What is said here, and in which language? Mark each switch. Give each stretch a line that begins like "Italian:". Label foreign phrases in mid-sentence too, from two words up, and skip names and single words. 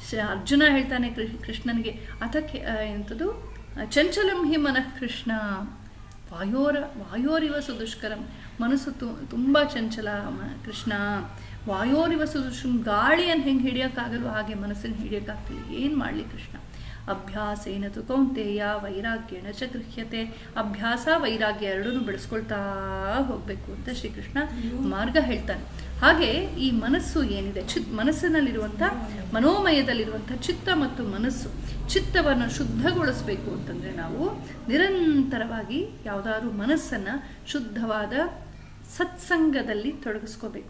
Kannada: ಅರ್ಜುನ ಹೇಳ್ತಾನೆ ಕೃಷ್ಣನಿಗೆ, ಅದಕ್ಕೆ ಎಂಥದ್ದು
Sanskrit: ಚಂಚಲಂ ಹಿ ಮನಃ ಕೃಷ್ಣ ವಾಯೋರಿವ ಸುದುಷ್ಕರಂ.
Kannada: ಮನಸ್ಸು ತುಂಬ ಚಂಚಲ ಕೃಷ್ಣ.
Sanskrit: ವಾಯೋರಿವ ಸುದುಷ್ಕರಂ,
Kannada: ಗಾಳಿಯನ್ನು ಹೆಂಗೆ ಹಿಡಿಯೋಕ್ಕಾಗಲ್ವ ಹಾಗೆ ಮನಸ್ಸನ್ನು ಹಿಡಿಯೋಕ್ಕಾಗ್ತಿಲ್ಲ. ಏನು ಮಾಡಲಿ
Sanskrit: ಕೃಷ್ಣ? ಅಭ್ಯಾಸೇನ ತು ಕೌಂತೆಯ ವೈರಾಗ್ಯೇಣ ಚ ಗೃಹ್ಯತೆ.
Kannada: ಅಭ್ಯಾಸ ವೈರಾಗ್ಯ ಎರಡನ್ನೂ ಬೆಳೆಸ್ಕೊಳ್ತಾ ಹೋಗಬೇಕು ಅಂತ ಶ್ರೀಕೃಷ್ಣ ಮಾರ್ಗ ಹೇಳ್ತಾನೆ. ಹಾಗೆ ಈ ಮನಸ್ಸು ಏನಿದೆ, ಮನಸ್ಸಿನಲ್ಲಿರುವಂಥ ಮನೋಮಯದಲ್ಲಿರುವಂಥ ಚಿತ್ತ ಮತ್ತು ಮನಸ್ಸು, ಚಿತ್ತವನ್ನು ಶುದ್ಧಗೊಳಿಸಬೇಕು ಅಂತಂದರೆ ನಾವು ನಿರಂತರವಾಗಿ ಯಾವುದಾದ್ರೂ ಮನಸ್ಸನ್ನು ಶುದ್ಧವಾದ ಸತ್ಸಂಗದಲ್ಲಿ ತೊಡಗಿಸ್ಕೋಬೇಕು.